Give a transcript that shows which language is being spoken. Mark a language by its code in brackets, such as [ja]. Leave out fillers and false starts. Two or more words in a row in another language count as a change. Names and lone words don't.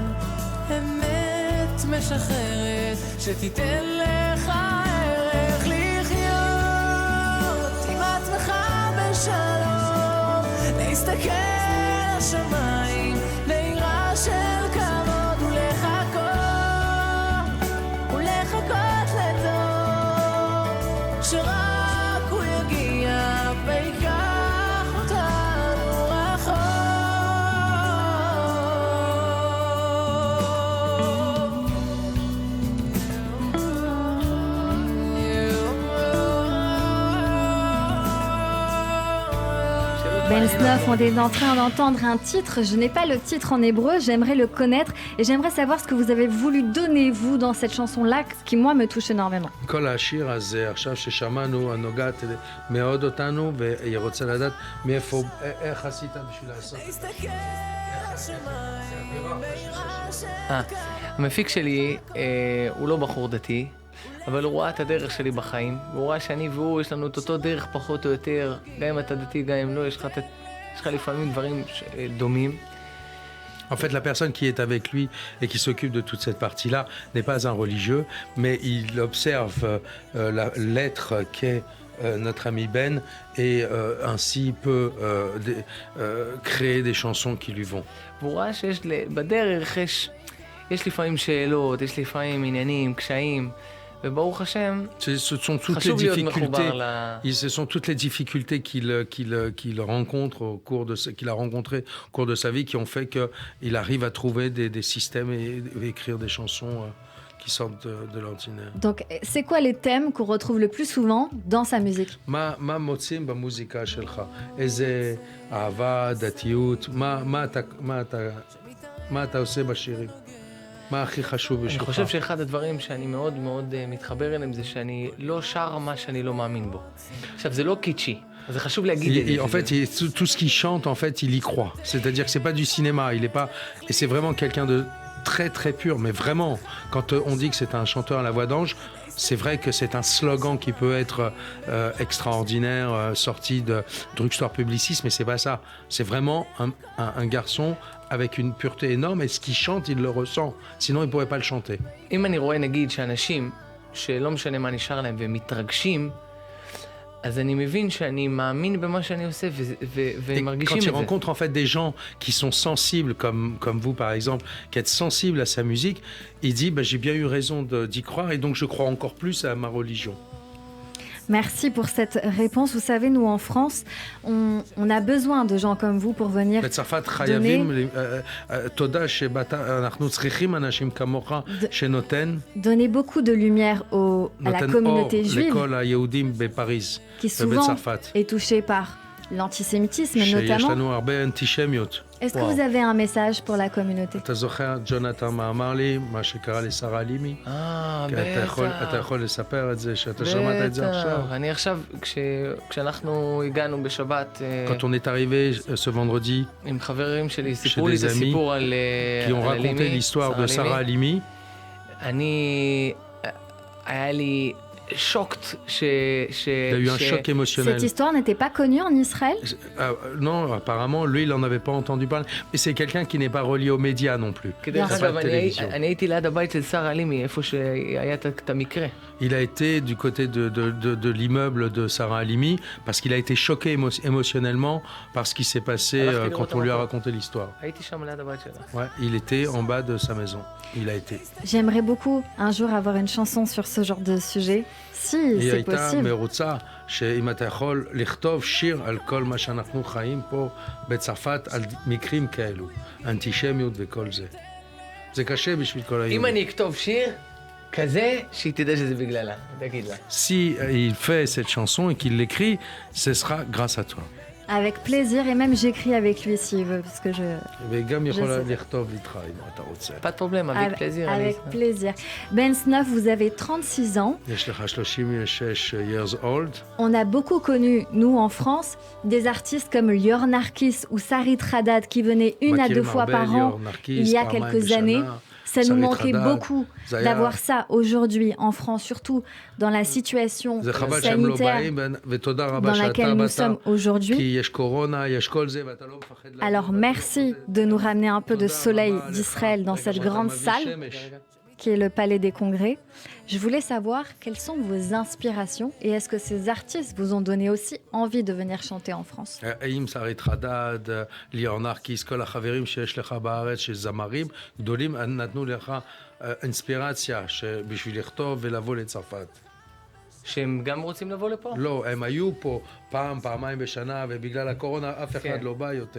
[he] אמת משחררת שתיתן לך ערך לחיות עם עצמך בשלום, להסתכל לשמיים ליראה של כבוד ולחכות לטוב שרק הוא יגיע ויקח אותנו רחוק. [fr] Ben Snoff, on est en train d'entendre un titre. Je n'ai pas le titre en hébreu, j'aimerais le connaître et j'aimerais savoir ce que vous avez voulu donner, vous, dans cette chanson-là, qui, moi, me touche énormément. [he] כל השיר הזה, עכשיו ששמענו, הנוגעת מאוד אותנו, והיא רוצה לדעת מאיפה, איך עשית בשביל לעשות? המפיק שלי הוא לא בחור דתי, אבל הוא ראה את הדרך שלי בחיים, והוא ראה שאני והוא, יש לנו את אותו דרך פחות או יותר, גם אם אתה דתי, גם אם לא, יש לך לפעמים דברים דומים. [fr] En fait, la personne qui est avec lui et qui s'occupe de toute cette partie-là n'est pas un religieux, mais il observe l'être qu'est notre ami Ben et ainsi peut créer des chansons qui lui vont. [he] והוא ראה שיש בדרך, יש לפעמים שאלות, יש לפעמים עניינים, קשיים, וברוך השם, חשוב להיות מחובר [fr] Ce sont toutes les difficultés qu'il rencontre qu'il a rencontrées au cours de sa vie qui ont fait qu'il arrive à trouver des systèmes et écrire des chansons qui sortent de l'ordinaire. Donc, c'est quoi les thèmes qu'on retrouve le plus souvent dans sa musique? [he] מה מוצאים במוזיקה שלך? איזה אהבה, דתיות, מה אתה עושה בשירים? מה הכי חשוב בשבילך? אני חושב שאחד הדברים שאני מאוד מאוד מתחבר אליהם זה שאני לא שר מה שאני לא מאמין בו. עכשיו, זה לא קיצ'י, אז זה חשוב להגיד את זה. [fr] En fait, tout ce qu'il chante, en fait, il y croit. C'est-à-dire que c'est pas du cinéma, il est pas... Et c'est vraiment quelqu'un de très très pur, mais vraiment, quand on dit que c'est un chanteur à la voix d'ange, c'est vrai que c'est un slogan qui peut être extraordinaire, sorti de drugstore publiciste, mais c'est pas ça. C'est vraiment un garçon avec une pureté énorme, et ce qu'il chante, il le ressent. Sinon, il pourrait pas le chanter. [he] אם אני רואה, נגיד, שאנשים, שלא משנה מה נשאר להם, והם מתרגשים, אז אני מבין שאני מאמין במה שאני עושה, והם מרגישים את זה. [fr] Quand il rencontre en fait des gens qui sont sensibles, comme vous par exemple, qui êtes sensibles à sa musique, il dit j'ai bien eu raison d'y croire, et donc je crois encore plus à ma religion. Merci pour cette réponse. Vous savez, nous en France, on a besoin de gens comme vous pour venir donner beaucoup de lumière à la communauté juive qui souvent est touchée par l'antisémitisme notamment. Est-ce que vous avez un message pour la communauté? [he] אתה זוכר, ג'ונתן אמר לי, מה שקרה לשרה הלימי? בטח. אתה יכול לספר את זה, שאתה שמעת את זה עכשיו? אני עכשיו, כשאנחנו הגענו בשבת... [fr] Quand on est arrivé ce vendredi, [he] עם חברים שלי, סיפרו לי את הסיפור על הלימי. [fr] qui ont raconté l'histoire de Sarah Halimi. [he] היה לי... [fr] Il y a eu un choc émotionnel. Cette histoire n'était pas connue en Israël? Non, apparemment, lui, il n'en avait pas entendu parler. Mais c'est quelqu'un qui n'est pas relié aux médias non plus. Il a été du côté de l'immeuble de Sarah Halimi parce qu'il a été choqué émotionnellement par ce qui s'est passé quand on lui a raconté l'histoire. Ouais, il était en bas de sa maison. Il a été. J'aimerais beaucoup un jour avoir une chanson sur ce genre de sujet, si c'est possible. [he] מרוצה שאם אתה יכול לכתוב שיר על כל מה שאנחנו חיים פה בצרפת, על מקרים כאלו, אנטישמיות וכל זה. זה קשה בשביל כל היהודים. אם אני אכתוב שיר כזה, שהיא תדע שזה בגללה, תגיד לה. [fr] Si il fait cette chanson et qu'il l'écrit, ce sera grâce à toi. Avec plaisir, et même j'écris avec lui s'il veut, parce que je... [he] וגם יכולה לכתוב איתך אם אתה רוצה. [fr] Pas de problème, avec plaisir. Avec plaisir. Ben Snof, vous avez 36 ans. [he] יש לך 36 [en] years old. [fr] On a beaucoup connu, nous en France, des artistes comme Lior Narkis ou Sarit Haddad qui venaient une à deux fois par an il y a quelques années. Ça nous manquait beaucoup d'avoir ça aujourd'hui en France, surtout dans la situation sanitaire dans laquelle nous sommes aujourd'hui. Alors merci de nous ramener un peu de soleil d'Israël dans cette grande salle qui est le Palais des Congrès. Je voulais savoir quelles sont vos inspirations et est-ce que ces artistes vous ont donné aussi envie de venir chanter en France? [he] האם שרית חדד, ליאור נרקיס, כל החברים שיש לך בארץ, שזמרים גדולים, נתנו לך אינספירציה בשביל לכתוב ולבוא לצרפת? שהם גם רוצים לבוא לפה? לא, הם היו פה פעמיים בשנה, ובגלל הקורונה אף אחד לא בא יותר.